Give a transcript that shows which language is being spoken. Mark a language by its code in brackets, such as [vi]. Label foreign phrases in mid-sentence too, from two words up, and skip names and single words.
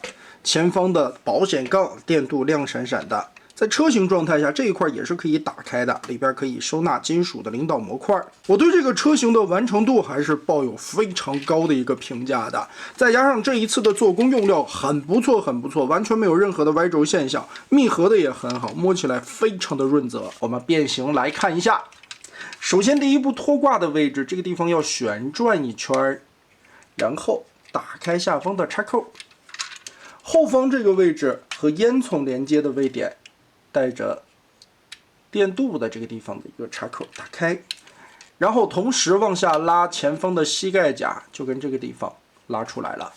[zh] 前方的保險槓電鍍亮閃閃的，在車型状態下這一塊也是可以打開的，裡邊可以收納金屬的领导模塊。我對這個車型的完成度還是抱有非常高的一個評價的，再加上這一次的做工用料很不錯，很不錯，完全沒有任何的歪軸現象，密合的也很好，摸起來非常的潤澤。我們變形來看一下，首先第一步拖掛的位置，这個地方要旋轉一圈，然後打開下方的插扣。後方這個位置和煙囱連接的位點，帶着電鍍的這個地方的一個插口打開，然後同時往下拉前方的膝蓋夾，就跟這個地方拉出來了。